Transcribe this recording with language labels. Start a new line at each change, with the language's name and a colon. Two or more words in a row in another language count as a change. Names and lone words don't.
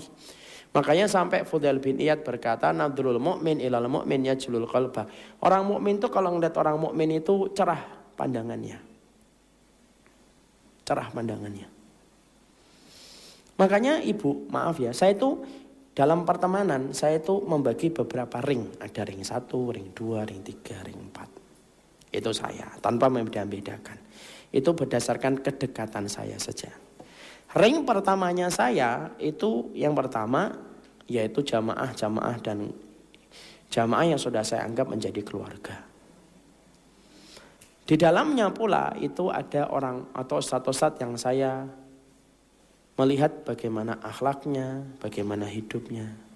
Indonesian: Makanya sampai Fudail bin Iyad berkata,
Arabic: نظر المؤمن إلى المؤمن يجلو قلبه.
Indonesian: Orang mukmin itu kalau ngeliat orang mukmin itu cerah pandangannya. Cerah pandangannya. Makanya Ibu, maaf ya, saya itu dalam pertemanan, saya itu membagi beberapa ring. Ada ring 1, ring 2, ring 3, ring 4. Itu saya, tanpa membedakan. Itu berdasarkan kedekatan saya saja. Ring pertamanya saya, itu yang pertama, yaitu jamaah dan jamaah yang sudah saya anggap menjadi keluarga. Di dalamnya pula itu ada orang atau ustadz-ustadz yang saya melihat bagaimana akhlaknya, bagaimana hidupnya.